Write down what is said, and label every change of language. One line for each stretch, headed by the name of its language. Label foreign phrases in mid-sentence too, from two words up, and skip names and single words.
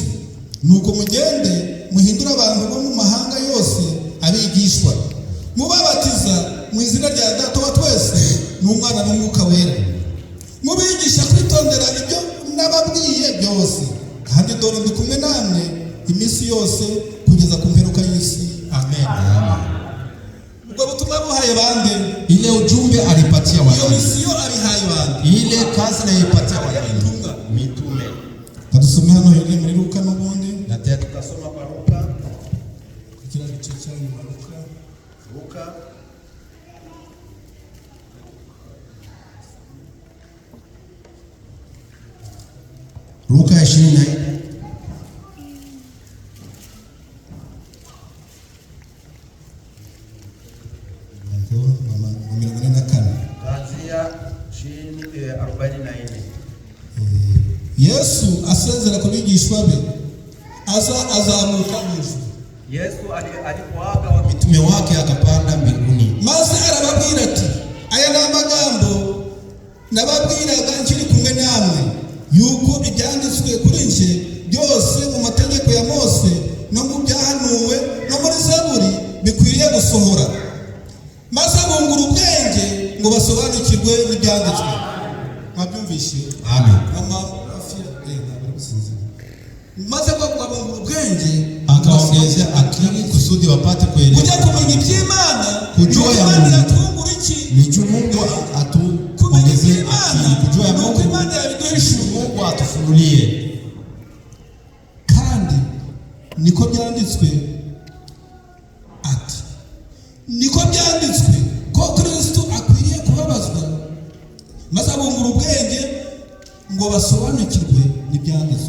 Kinyarwanda: Nuko mugende muhindura abantu bo mu mahanga yose abigishwa, mubabatiza mu izina rya Data wa twese n'Umwana n'Umwuka wera, mubigisha kwitondera ibyo nababwiye byose, kandi dore ndi kumwe namwe iminsi yose kugeza ku mperuka y'isi. Amen. Ubwo butumwa buhaye bande?
Swahili: Ile ujumbe alipatia watu.
Kinyarwanda: Iyo misiyo abihaye bande?
Swahili: Ile kazi naipatia watu. Mitume.
Kinyarwanda: Kadusome hano hirya muri Luka n'ubundi.
Swahili: Na tena tukasoma kwa Luka.
Kinyarwanda: Kila gice cya Luka. Luka 24. Yesu asezera ku bigishwa be azamuka hejuru.
Swahili: Yesu alipoaga wa mitume wake akapanda mbinguni.
Kinyarwanda: Maze arababwira ati, aya ni amagambo nababwiraga nkiri kumwe namwe, yuko ibyanditswe kuri nje byose mu mategeko ya Mose no mu byahanuwe no muri Zaburi bikwiriye gusohora. Maze bungura ubwenge ngo basobanukirwe n'ibyanditswe. Mwabyumvishe? Amen. Maze bungura ubwenge
Swahili: akaongeza akili kusudi wapate kuelewa.
Kinyarwanda: Kujya kumenya iby'Imana,
Swahili: kujua ya Mungu.
Kinyarwanda: Atungura iki?
Swahili: Ni Mungu atuongeze akili. Kujua ya Mungu. Mungu atufunulie.
Kinyarwanda: Kandi niko byanditswe ati, niko byanditswe ko Kristo akwiriye kubabazwa, maze abungura ubwenge ngo basobanukirwe n'ibyanditswe.